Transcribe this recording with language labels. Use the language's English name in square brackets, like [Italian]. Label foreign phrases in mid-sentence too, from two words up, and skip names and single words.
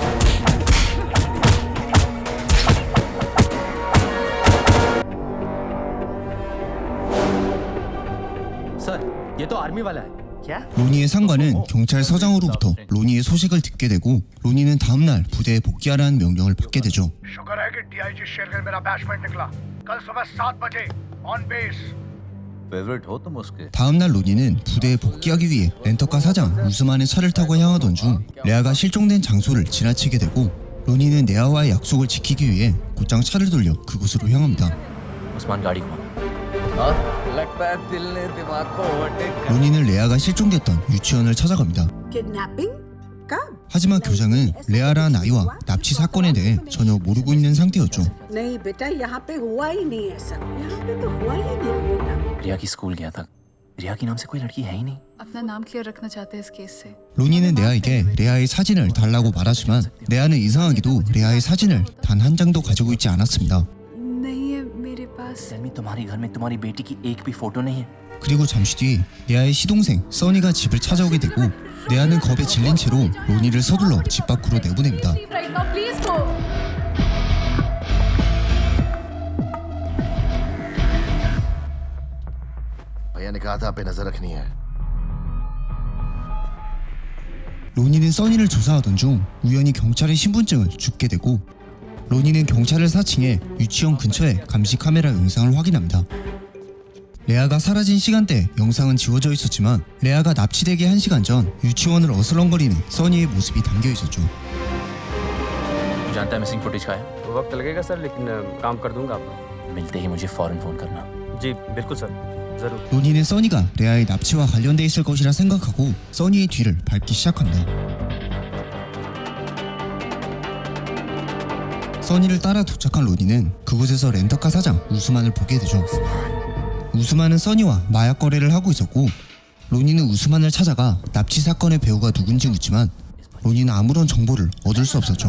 [Hindi] सर, ये तो आर्मी वाला है। क्या? [Korean] 로니의 상관은 경찰서장으로부터 로니의 소식을 듣게 되고, 로니는 다음날 부대에 복귀하라는 명령을 받게 되죠. [Hindi] शुक्र है कि डीआईजी शेरगिल मेरा बैचमेट निकला। कल सुबह 7 बजे [English] on base. [Hindi] फेवरेट हो तुम उसके? [Korean] 다음날 로니는 부대에 복귀하기 위해 렌터카 사장 우스만의 차를 타고 향하던 중 레아가 실종된 장소를 지나치게 되고, 로니는 네아와의 약속을 지키기 위해 곧장 차를 돌려 그곳으로 향합니다. [Hindi] उस्मान गाड़ी घुमा। लगता है दिल ने दिमाग को ओवरटेक। [Korean] 로니는 레아가 실종됐던 유치원을 찾아갑니다. [Hindi] किडनैपिंग कब? [Korean] 하지만 교장은 레아라는 아이와 납치 사건에 대해 전혀 모르고 있는 상태였죠. [Hindi] नहीं बेटा, यहाँ पे हुआ ही नहीं ऐसा। यहाँ पे तो हुआ ही नहीं बेटा। रिया की स्कूल गया था। रिया की नाम से कोई लड़की है ही नहीं। अपना नाम क्लियर रखना चाहते हैं इस केस से। [Korean] 로니는 레아에게 레아의 사진을 달라고 말하지만 레아는 이상하게도 레아의 사진을 단 한 장도 가지고 있지 않았습니다. [Hindi] नहीं है मेरे पास। सलमी, तुम्हारे घर में तुम्हारी बेटी की एक भी फोटो नहीं है। [Korean] 그리고 잠시 뒤 레아의 시동생 써니가 집을 찾아오게 되고, 레아는 겁에 질린 채로 로니를 서둘러 집 밖으로 내보냅니다. [English] Right now, please go. [Hindi] भैया ने कहा था आप पे नजर रखनी है। [Korean] 로니는 써니를 조사하던 중 우연히 경찰의 신분증을 줍게 되고, 로니는 경찰을 사칭해 유치원 근처에 감시 카메라 영상을 확인합니다. 레아가 사라진 시간대 영상은 지워져 있었지만 레아가 납치되기 1시간 전 유치원을 어슬렁거리는 써니의 모습이 담겨 있었죠. [Hindi] जानता है [English] missing footage [Hindi] का है? वक्त लगेगा सर, लेकिन काम कर दूंगा आपका। मिलते ही मुझे फौरन फोन करना। जी बिल्कुल सर, जरूर। [Korean] 로니는 써니가 레아의 납치와 관련돼 있을 것이라 생각하고 써니의 뒤를 밟기 시작합니다. 써니를 따라 도착한 로니는 그곳에서 렌터카 사장 우스만을 보게 되죠. 우스만은 써니와 마약 거래를 하고 있었고, 로니는 우스만을 찾아가 납치 사건의 배우가 누군지 묻지만 로니는 아무런 정보를 얻을 수 없었죠.